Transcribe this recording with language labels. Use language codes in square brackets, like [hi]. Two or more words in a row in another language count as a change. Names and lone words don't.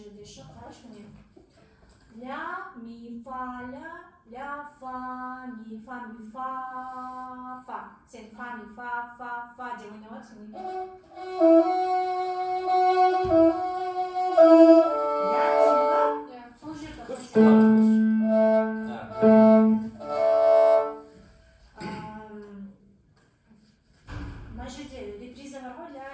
[kk] келші, қарашы міне. Ля, ми, фа, ля, фа, ми, фа, фа. Сен фа, ми, фа деп ойнап жатсың. Ля, түсінді? Сол жерді мына жерде реприза бар ғой, ля.